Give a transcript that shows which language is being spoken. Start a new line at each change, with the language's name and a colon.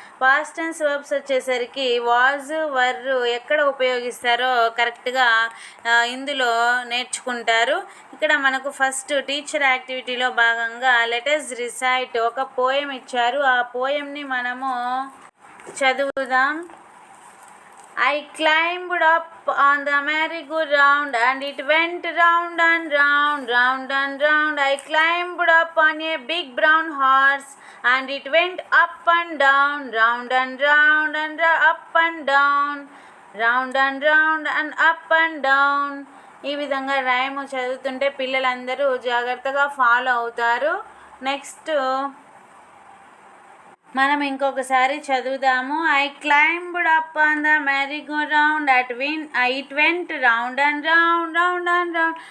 Telugu: Past tense verbs వచ్చేసరికి was, వర్ ఎక్కడ ఉపయోగిస్తారో కరెక్ట్గా ఇందులో నేర్చుకుంటారు. ఇక్కడ మనకు ఫస్ట్ టీచర్ యాక్టివిటీలో భాగంగా లెటర్స్ రిసైట్, ఒక పోయం ఇచ్చారు. ఆ పోయంని మనము చదువుదాం.
English: I climbed up on the merry-go-round and it went round and round, round and round. I climbed up on a big brown horse and it went up and down, round and round and up and down, round and round and up and down.
Telugu: ఈ విధంగా rhyme చదువుతుంటే పిల్లలందరూ జాగ్రత్తగా follow అవుతారు. Next మనం ఇంకొకసారి చదువుదాము.
English: I climbed up on the merry go round it went round and round, round and round.